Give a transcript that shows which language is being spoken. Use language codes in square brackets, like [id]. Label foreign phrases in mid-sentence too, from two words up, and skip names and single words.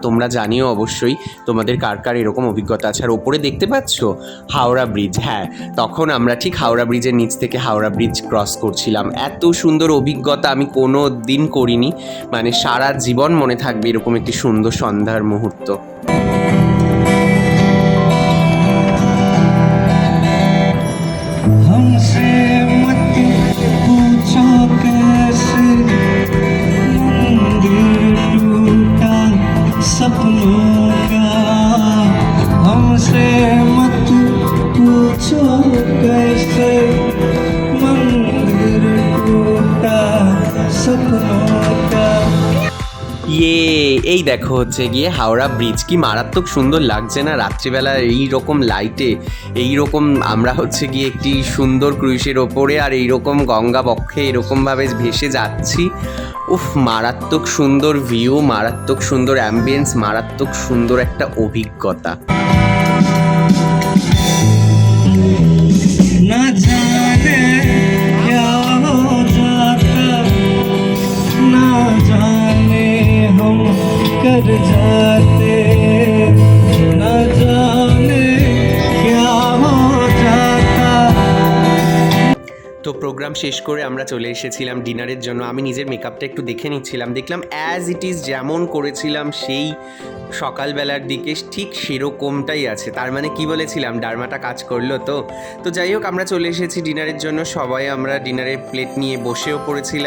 [bn] তোমরা জানিও অবশ্যই তোমাদের কার কার এরকম অভিজ্ঞতা আছে। আর ওপরে দেখতে পাচ্ছ হাওড়া ব্রিজ, হ্যাঁ তখন আমরা ঠিক হাওড়া ব্রিজের নিচ থেকে হাওড়া ব্রিজ ক্রস করছিলাম। এত সুন্দর অভিজ্ঞতা আমি কোনো দিন করিনি, মানে সারা জীবন মনে থাকবে এরকম একটি সুন্দর সন্ধ্যার মুহূর্ত। [hi] हमसे मत पूछो कैसे मंदिर टूटा सपनों का, हमसे मत पूछो कैसे मंदिर टूटा सपनों का। [bn] এই দেখো হচ্ছে গিয়ে হাওড়া ব্রিজ, কি মারাত্মক সুন্দর লাগছে না রাত্রিবেলা এই রকম লাইটে। এই রকম আমরা হচ্ছে গিয়ে একটি সুন্দর ক্রুইজের ওপরে আর এইরকম গঙ্গা বক্ষে এরকমভাবে ভেসে যাচ্ছি। উফ, মারাত্মক সুন্দর ভিউ, মারাত্মক সুন্দর অ্যাম্বিয়েন্স, মারাত্মক সুন্দর একটা অভিজ্ঞতা। [hi] ना जाने क्या हो जाता, ना जाने हम कर जाते, ना जाने क्या हो जाता। [bn] তো প্রোগ্রাম শেষ করে আমরা চলে এসেছিলাম ডিনারের জন্য। আমি নিজের মেকআপটা একটু দেখে নিচ্ছিলাম, দেখলাম [en] as it is [bn] যেমন করেছিলাম সেই সকালবেলার দিকে ঠিক সেরকমটাই আছে। তার মানে কি বলেছিলাম, ডার্মাটা কাজ করলো। তো যাই হোক, আমরা চলে এসেছি ডিনারের জন্য। সবাই আমরা ডিনারের প্লেট নিয়ে বসেও পড়েছিলাম।